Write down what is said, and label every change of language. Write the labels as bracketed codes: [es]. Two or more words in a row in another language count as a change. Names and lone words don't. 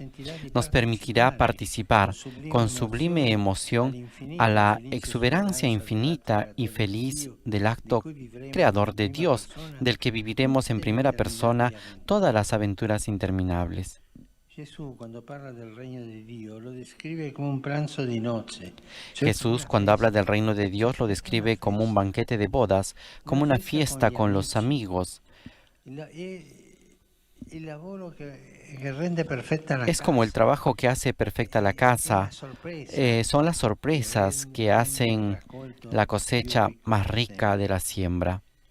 [es] Nos permitirá participar con sublime emoción a la exuberancia infinita y feliz del acto creador de Dios, del que viviremos en primera persona todas las aventuras interminables. Jesús, cuando habla del reino de Dios, lo describe como [it] un pranzo di nozze. [es] Jesús, cuando habla del reino de Dios, lo describe como un banquete de bodas, como una fiesta con los amigos. Es como el trabajo que hace perfecta la casa. Son las sorpresas que hacen la cosecha más rica de la siembra.